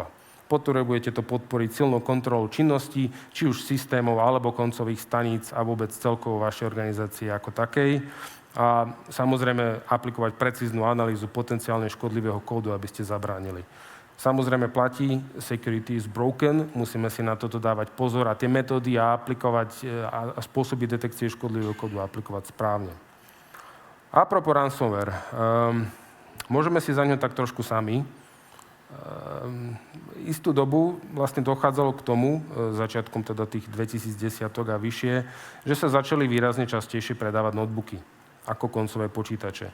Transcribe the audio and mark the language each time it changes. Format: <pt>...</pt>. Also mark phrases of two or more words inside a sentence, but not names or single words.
<sk>Potrebujete to podporiť silnou kontrolou činností, či už systémov alebo koncových staníc a vôbec celkovo vašej organizácie ako takej. A samozrejme aplikovať precíznu analýzu potenciálne škodlivého kódu, aby ste zabránili. Samozrejme platí,</sk> <en>security is broken,</en> <sk>musíme si na toto dávať pozor a tie metódy aplikovať a spôsoby detekcie škodlivého kódu aplikovať správne. A propos ransomware, môžeme si za ňo tak trošku sami. Istú dobu vlastne dochádzalo k tomu, začiatkom teda tých 2010 a vyššie, že sa začali výrazne častejšie predávať notebooky ako koncové počítače.</sk>